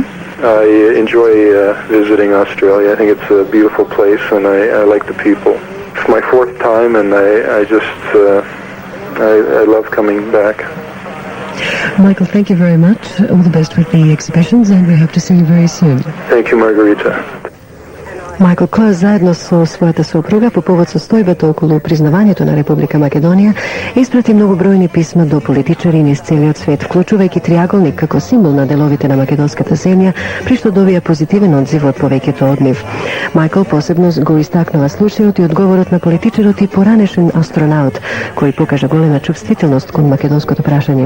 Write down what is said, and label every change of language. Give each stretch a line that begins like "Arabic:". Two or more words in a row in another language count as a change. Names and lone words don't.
English: I enjoy visiting Australia. I think it's a beautiful place, and I like the people. It's my 4th time, and I love coming back. Michael, thank you very much. All the best with the exhibitions, and we hope to see you very soon. Thank you, Margarita.
Macedonian: Michael Close zajedno со својата сопруга по повод состојбата околу признавањето на Република Македонија испрати многобројни писма до политичари низ целиот свет, вклучувајќи триаголник како символ на деловите на македонската земја, при што добија позитивен одзив од повеќето од нив. Майкл посебно го истакнува случајот и одговорот на политичарот и поранешен астронаут, кој покажа голема чувствителност кон македонското прашање.